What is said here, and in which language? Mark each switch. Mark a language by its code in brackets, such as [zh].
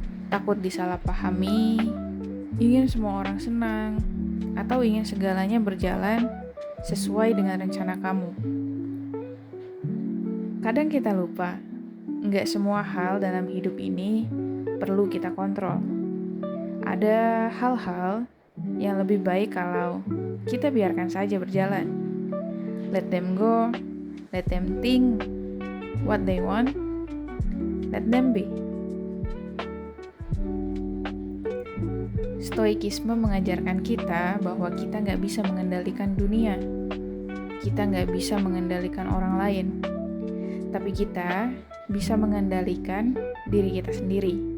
[id] Takut disalahpahami, ingin semua orang senang, atau ingin segalanya berjalan sesuai dengan rencana kamu. Kadang kita lupa, nggak semua hal dalam hidup ini perlu kita kontrol. Ada hal-hal yang lebih baik kalau kita biarkan saja berjalan. [en] Let them go, let them think what they want, let them be. [id] Stoikisme mengajarkan kita bahwa kita nggak bisa mengendalikan dunia. Kita nggak bisa mengendalikan orang lain. Tapi kita bisa mengendalikan diri kita sendiri.